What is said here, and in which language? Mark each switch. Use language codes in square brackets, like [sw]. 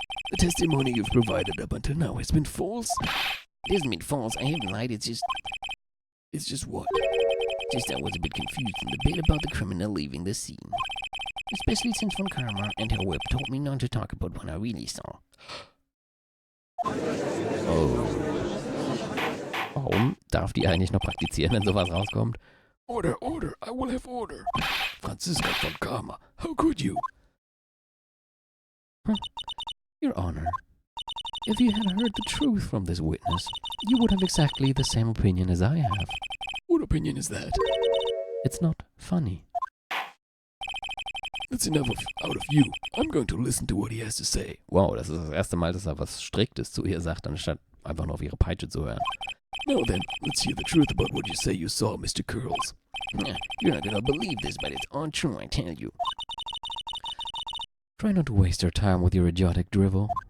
[en] the testimony you've provided up until now has been false. It isn't been false. I haven't lied. It's just what? just I was a bit confused in the bit about the criminal leaving the scene. Especially since Von Karma and her whip told me not to talk about what I really saw. Oh. [de] Warum darf die eigentlich noch praktizieren, wenn sowas rauskommt? [en] Order, order, I will have order. Franziska von Karma, how could you? Your Honor, if you had heard the truth from this witness, you would have exactly the same opinion as I have. What opinion is that? It's not funny. That's enough out of you. I'm going to listen to what he has to say. [de] Wow, das ist das erste Mal, dass er was Striktes zu ihr sagt, anstatt einfach nur auf ihre Peitsche zu hören. [en] Now then, let's hear the truth about what you say you saw, Mr. Curls. You're not gonna believe this, but it's all true, I tell you. Try not to waste your time with your idiotic drivel.